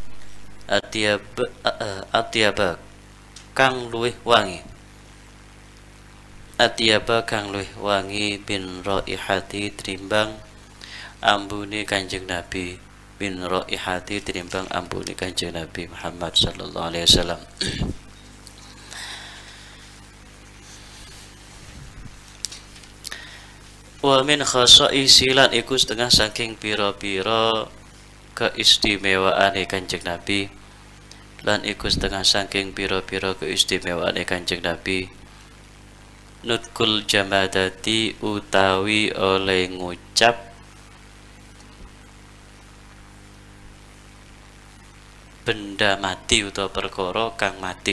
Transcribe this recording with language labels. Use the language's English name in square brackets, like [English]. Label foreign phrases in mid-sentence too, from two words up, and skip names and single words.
[Javanese] atyaba kang luwih wangi, atyaba kang luwih wangi [Arabic] bin raihati [Javanese] tinimbang ambune Kanjeng Nabi, [Arabic] bin raihati [Javanese] tinimbang ambune Kanjeng Nabi Muhammad sallallahu alaihi wasallam. [Arabic] Wa min khasaisi [Javanese] lan iku setengah saking pira-pira keistimewaane Kanjeng Nabi, lan iku setengah saking pira-pira keistimewaane Kanjeng Nabi, [Arabic] nutkul jamadati [Javanese] utawi oleh ngucap benda mati utawa perkara kang mati.